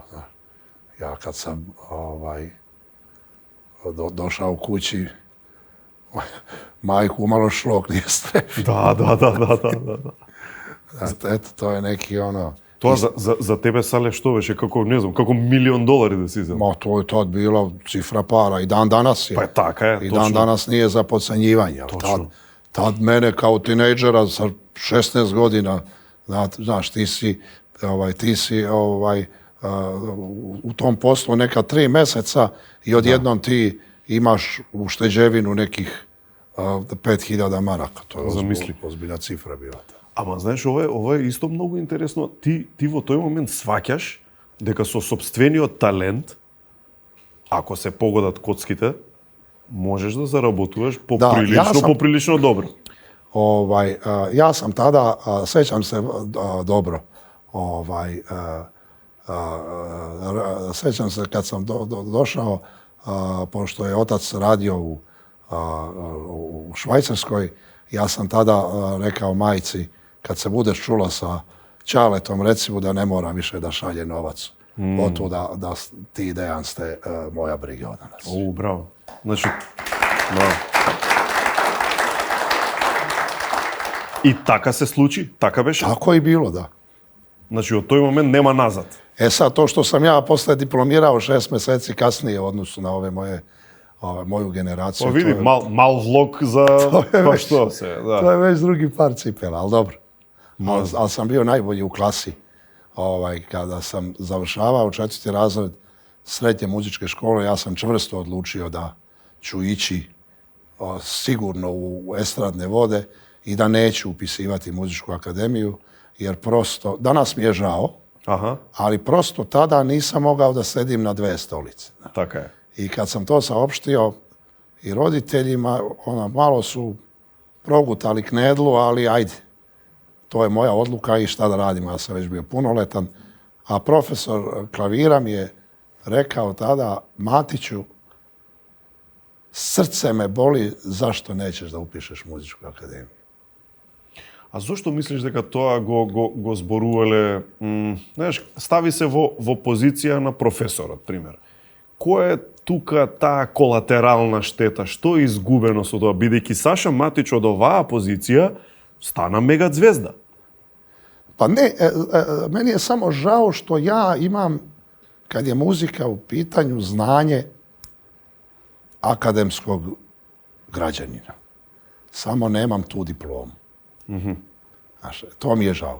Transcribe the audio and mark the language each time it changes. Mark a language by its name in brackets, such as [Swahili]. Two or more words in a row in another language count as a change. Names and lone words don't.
[Serbian] Da. Ja kad sam došao kući, majku malo šlok nije strefio. [Macedonian] Да. [Serbian] Eto, to je neki ono... [Macedonian] Тоа за тебе сале што беше, како не знам, како $1.000.000 да си земал. [Serbian] Ma, to je tad bila cifra para i dan danas je. [Macedonian] Па така е, [Serbian] I [Macedonian] точно. [Serbian] dan danas nije za podcenjivanje. Točno. Tad mene kao tinejdžera sa 16 godina, znaš, ti si u tom poslu neka 3 meseca i odjednom ti imaš ušteđevinu nekih 5000 maraka. To je ozbiljna cifra bila. [Macedonian] Ама знаеш, ова е исто многу интересно. Ти во тој момент сваќаш дека со сопствениот талент, ако се погодат коцките, можеш да заработуваш поприлично добро. [Serbian] Ja sam tada, sećam se dobro, sećam se kad sam došao, pošto je otac radio u Švajcarskoj, ja sam tada rekao majci, kad se budeš čula sa Ćaletom, reci mu da ne mora više da šalje novac. Oto da ti i Dejan ste moja briga danas. [Macedonian] Браво. Значи, браво. И така се случи? Така беше? [Serbian] Tako je bilo, da. [Macedonian] Значи, од тој момент нема назад. [Serbian] Sad, to što sam ja posle diplomirao 6 meseci kasnije u odnosu na moju generaciju. [Macedonian] Па види, мал влог за па што се, да. [Serbian] To je već drugi par cipela, ali dobro. Ali sam bio najbolji u klasi. Kada sam završavao 4. razred srednje muzičke škole, ja sam čvrsto odlučio da ću ići sigurno u estradne vode i da neću upisivati muzičku akademiju, jer prosto, danas mi je žao, ali prosto tada nisam mogao da sedim na 2 stolice. [Macedonian] Така е. [Serbian] I kad sam to saopštio i roditeljima, malo su progutali knedlu, ali ajde. To je moja odluka i šta da radimo, ja sam već bio punoletan. A profesor klavira mi je rekao tada, Matiću, srce me boli, zašto nećeš da upišeš muzičku akademiju? [Macedonian] А зошто мислиш дека тоа го зборувале, знаеш, стави се во позиција на професорот, пример. Кој е тука таа колатерална штета? Што е изгубено со тоа? Бидејќи Саша Матич од оваа позиција стана мега звезда. [Serbian] Pa ne, meni je samo žao što ja imam, kad je muzika u pitanju, znanje akademskog građanina. Samo nemam tu diplomu. Znaš, to mi je žao.